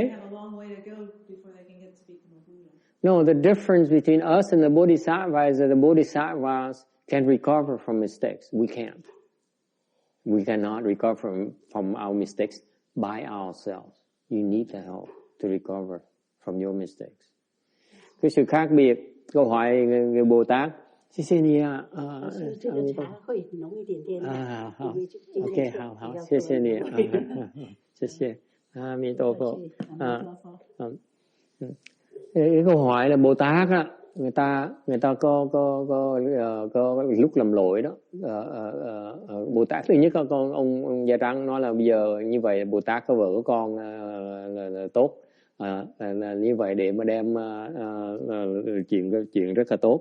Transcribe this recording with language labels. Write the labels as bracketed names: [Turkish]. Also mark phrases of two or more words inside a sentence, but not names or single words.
[English] They have a long way to go before they can get to become a Buddha. No, the difference between us and the bodhisattvas is that the bodhisattvas can recover from mistakes. We can't. We cannot recover from our mistakes by ourselves. You need the help to recover from your mistakes. [Vietnamese] Cái sự khác biệt, câu hỏi người Bồ Tát. [Chinese] 谢谢你啊，这个茶会浓一点点啊，好 ，OK， 好，谢谢你，谢谢，阿弥陀佛， [Vietnamese] cái câu hỏi là Bồ Tát á, người ta có lúc làm lỗi đó, Bồ Tát thứ nhất ông Da Trắng nói là bây giờ như vậy Bồ Tát có vợ có con là tốt. Là như vậy để mà đem chuyện rất là tốt.